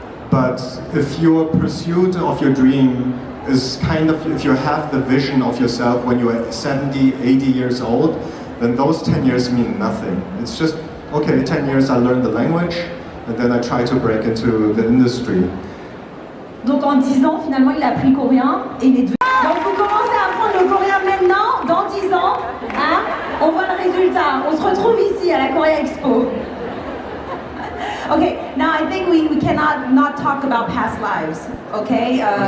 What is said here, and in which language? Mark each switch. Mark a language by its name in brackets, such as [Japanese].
[English] But if your pursuit of your dream is kind of, if you have the vision of yourself when you are 70, 80 years old, then those 10 years mean nothing. It's just, okay, 10 years I learned the language, and then I try to break into the industry. [French] Donc en 10 ans, finalement, il a appris le coréen et il est devenu... Donc vous commencez à apprendre le coréen maintenant, dans 10 ans, hein, on voit le résultat. On se retrouve ici à la Korea Expo. [English] Okay, now I think we cannot not talk about past lives, okay?